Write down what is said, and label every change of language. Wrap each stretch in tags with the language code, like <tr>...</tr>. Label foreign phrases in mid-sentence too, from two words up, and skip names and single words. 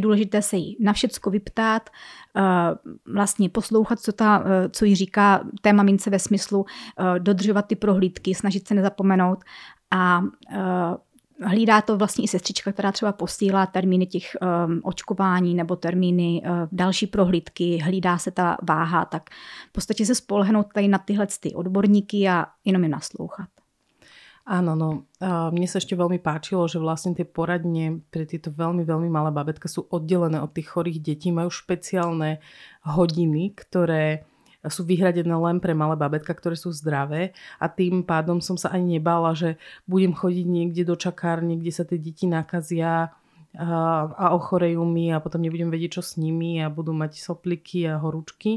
<cs>důležité se jí na všecko vyptát, vlastně poslouchat, co jí říká té mamince ve smyslu dodržovat ty prohlídky, snažit se nezapomenout, a hlídá to vlastně i sestřička, která třeba posílá termíny těch očkování nebo termíny další prohlídky, hlídá se ta váha, tak v podstatě se spolehnout tady na tyhle odborníky a jenom jim naslouchat.</cs> <sk>Áno, no. Mne sa ešte veľmi páčilo, že vlastne tie poradne pre tieto veľmi, veľmi malé babetka sú oddelené od tých chorých detí, majú špeciálne hodiny, ktoré sú vyhradené len pre malé babetka, ktoré sú zdravé a tým pádom som sa ani nebála, že budem chodiť niekde do čakárne, kde sa tie deti nakazia a ochorejú mi a potom nebudem vedieť, čo s nimi a budú mať sopliky a horúčky.</sk>